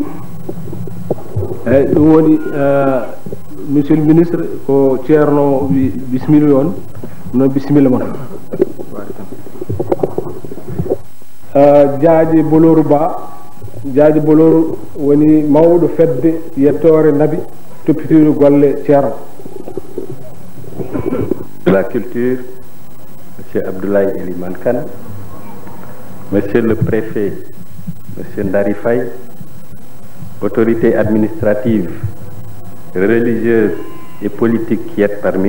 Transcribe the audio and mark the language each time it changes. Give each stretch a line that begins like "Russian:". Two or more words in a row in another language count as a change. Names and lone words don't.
Fula: eyyi ɗum woni
French: monsieur le ministre
Fula: ko ceerno bisimilla on noon bisimilla moon Diadji Bolour Ba Diadji Bolour woni mawɗo fedde yettore nabi toppitiɗo golle ceerno
French: de la culture monsieur Abdoulaye Elimane Kane monsieur le préfet monsieur Ndari Faye autorités administratives religieuses et politiques qui êtes parmi